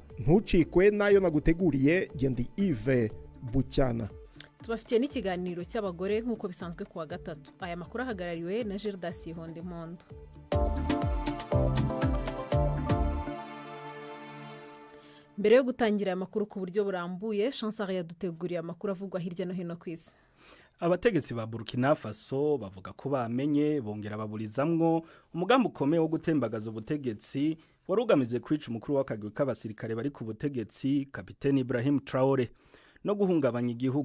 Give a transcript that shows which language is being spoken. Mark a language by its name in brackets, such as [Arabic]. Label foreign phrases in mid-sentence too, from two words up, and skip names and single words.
[Rundi] Ntucikwe nayo naguteguriye Gendi Yves Bucyana. Tubafitiye n'ikiganiro cy'abagore nk'uko bisanzwe kuwa gatatu. Aya makuru ahagarariwe na Gerdas Hondemondo. Mbere yo gutangira aya makuru ku buryo burambuye, Chancellor yaduteguriye amakuru avugwa hirya no hino ku isi. Abategetsi ba Burkina Faso bavuga ko bamenye bongera baburizamwo umugambi ukomeye wo gutembagaza ubutegetsi warugamije kwica umukuru w'akagwi k'abasirikare bari ku butegetsi Kapiteni Ibrahim Traoré no guhungabanya igihugu.